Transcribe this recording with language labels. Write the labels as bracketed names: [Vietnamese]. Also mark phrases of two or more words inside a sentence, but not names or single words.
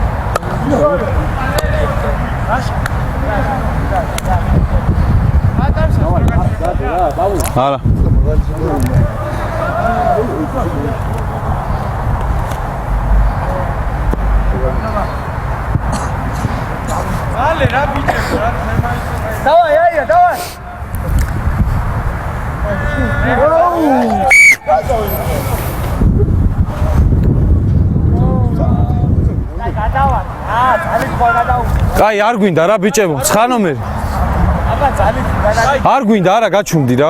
[Georgian] არა. Ale რა ბიჭებს რა. [Russian] Давай, Ая, давай. [Georgian] კაი, არ გვინდა რა ბიჭებო, 9 ნომერი. არ გვინდა, არა გაჩუმდი რა.